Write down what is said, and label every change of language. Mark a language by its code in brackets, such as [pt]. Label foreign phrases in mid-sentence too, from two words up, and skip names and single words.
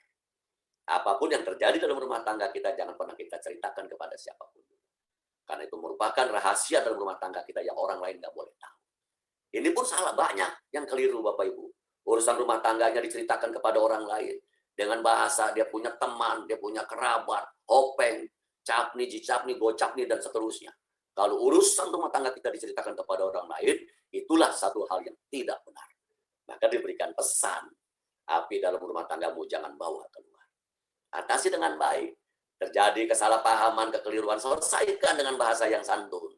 [id] Apapun yang terjadi dalam rumah tangga kita, jangan pernah kita ceritakan kepada siapapun. Karena itu merupakan rahasia dalam rumah tangga kita yang orang lain nggak boleh tahu. Ini pun salah banyak yang keliru Bapak Ibu. Urusan rumah tangganya diceritakan kepada orang lain. Dengan bahasa dia punya teman, dia punya kerabat, openg, capni, jicapni, gocapni, dan seterusnya. Kalau urusan rumah tangga kita diceritakan kepada orang lain, itulah satu hal yang tidak benar. Maka diberikan pesan, api dalam rumah tanggamu jangan bawa keluar. Atasi dengan baik. Terjadi kesalahpahaman, kekeliruan, selesaikan dengan bahasa yang santun.